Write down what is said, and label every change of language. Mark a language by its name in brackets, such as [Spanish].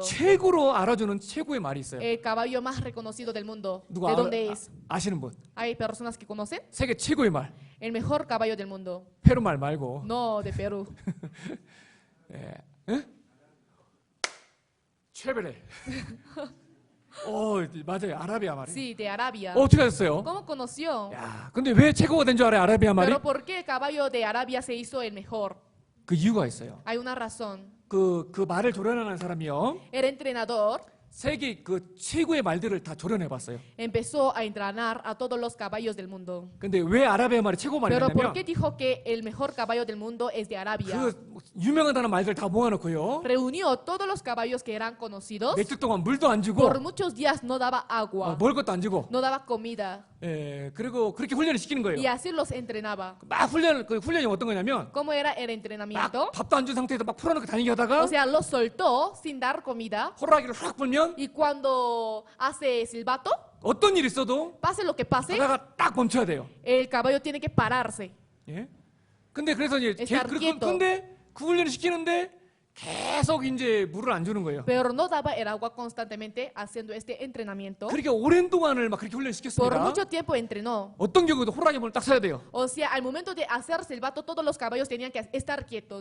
[Korean] 최고로 알아주는 최고의 말이 있어요. [Spanish] el caballo más reconocido del mundo, [Korean] 누가 [Spanish] ¿de dónde es? [Korean] 아시는 분? [Spanish] Hay personas que conocen [Korean] 세계 최고의 말, [Spanish] el mejor caballo del mundo, [Korean] 페루 말 말고. [Spanish] no de Perú. [Korean] 최베레. 맞아요. 아라비아 말이에요. [Spanish] Sí, de Arabia. [Korean] 어떻게 하셨어요? [Spanish] ¿Cómo conoció? [Korean] 야, 근데 왜 최고가 된 줄 알아요? 아라비아 말이? [Spanish] Pero ¿por qué el caballo de Arabia se hizo el mejor? [Korean] 그 이유가 있어요. [Spanish] Hay una razón. [Korean] 그 말을 조련하는 사람이요. [Spanish] El entrenador [Korean] 세계 그 최고의 말들을 다 조련해 봤어요. [Spanish] empezó a entrenar a todos los caballos del mundo. [Korean] 근데 왜 아라비아 말이 최고 [Spanish] Pero ¿por [Korean] 말이냐면 [Spanish] qué dijo que el mejor caballo del mundo es de Arabia? [Korean] 그 유명하다는 말들 다 모아놓고요. [Spanish] Reunió todos los caballos que eran conocidos. [Korean] 몇 주 동안 물도 안 주고 [Spanish] Por muchos días no daba agua, [Korean] 먹을 것도 안 주고 [Spanish] no daba comida. [Korean] 그리고 그렇게 훈련을 시키는 거예요. [Spanish] Y así los entrenaba. [Korean] 막 그 훈련이 어떤 거냐면 [Spanish] ¿Cómo era el [Korean] 막 [Spanish] entrenamiento? [Korean] 밥도 안 준 상태에서 막 풀어놓고 다니게 하다가 [Spanish] O sea, los soltó sin dar comida. [Korean] 호랑이를 확 불면 [Spanish] Y cuando hace silbato, [Korean] 어떤 일이 있어도 [Spanish] pase lo que pase, [Korean] 하다가 딱 멈춰야 돼요. [Spanish] el caballo tiene que pararse. [Korean] 예? 근데 그래서 이제 [Spanish] Estar quieto. [Korean] 근데 그 훈련을 시키는데 계속 이제 물을 안 주는 거예요. [Spanish] Pero no daba el agua constantemente haciendo este entrenamiento. [Korean] 그렇게 오랜 동안을 막 그렇게 [Spanish] Por [Korean] 훈련시켰습니다. [Spanish] mucho tiempo entrenó. [Korean] 어떤 경우도 호랑이 물을 딱 써야 돼요. [Spanish] O sea, al momento de hacer silbato, todos los caballos tenían que estar quietos.